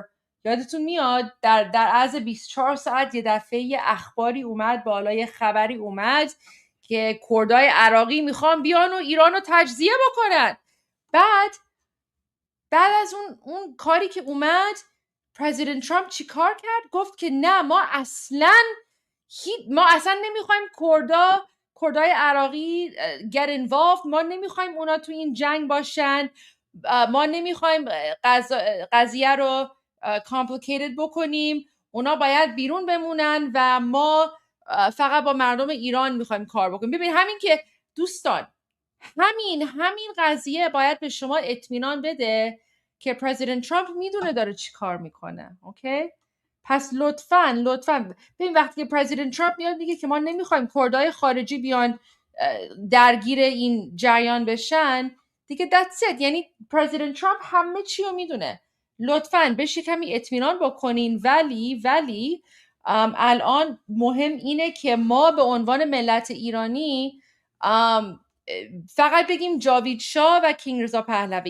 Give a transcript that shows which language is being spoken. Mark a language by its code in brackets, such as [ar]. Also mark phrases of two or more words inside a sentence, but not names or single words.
[fa] یادتون میاد در عرض 24 ساعت یه دفعه یه اخباری اومد بالا، یه خبری اومد که کردای عراقی میخوان بیان و ایران رو تجزیه بکنن. بعد از اون کاری که اومد، پرزیدنت ترامپ چی کار کرد؟ گفت که نه، ما اصلا نمیخوایم کردای عراقی [en] get involved، [fa] ما نمیخوایم اونا تو این جنگ باشن، ما نمیخوایم قضیه رو complicated بکنیم، اونا باید بیرون بمونن و ما فقط با مردم ایران میخوایم کار بکنیم. ببین همین که دوستان، همین قضیه باید به شما اطمینان بده که پرزیدنت ترامپ میدونه داره چی کار میکنه. اوکی؟ پس لطفاً ببین وقتی که پرزیدنت ترامپ میاد میگه که ما نمیخوایم کردهای خارجی بیان درگیر این جریان بشن، دیگه [en] that's it. [fa] یعنی پرزیدنت ترامپ همه چی رو میدونه. لطفاً بهش کمی اطمینان بکنین. ولی الان مهم اینه که ما به عنوان ملت ایرانی فقط بگیم جاوید شاه و کینگ رضا پهلوی.